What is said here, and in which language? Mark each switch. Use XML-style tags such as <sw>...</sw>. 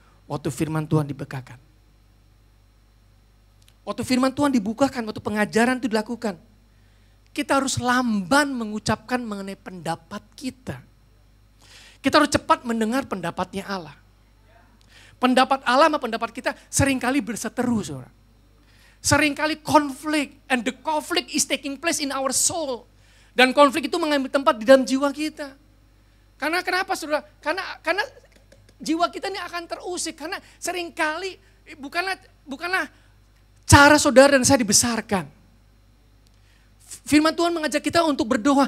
<id>Waktu firman Tuhan dibukakan. Waktu firman Tuhan dibukakan, waktu pengajaran itu dilakukan. Kita harus lamban mengucapkan mengenai pendapat kita. Kita harus cepat mendengar pendapatnya Allah. Pendapat Allah sama pendapat kita seringkali berseteru, saudara. Seringkali konflik,</id> <en>and the conflict is taking place in our soul.</en> <id>Dan konflik itu mengambil tempat di dalam jiwa kita. Karena kenapa saudara? Karena jiwa kita ini akan terusik. Karena seringkali bukanlah cara saudara dan saya dibesarkan. Firman Tuhan mengajak kita untuk berdoa.</id>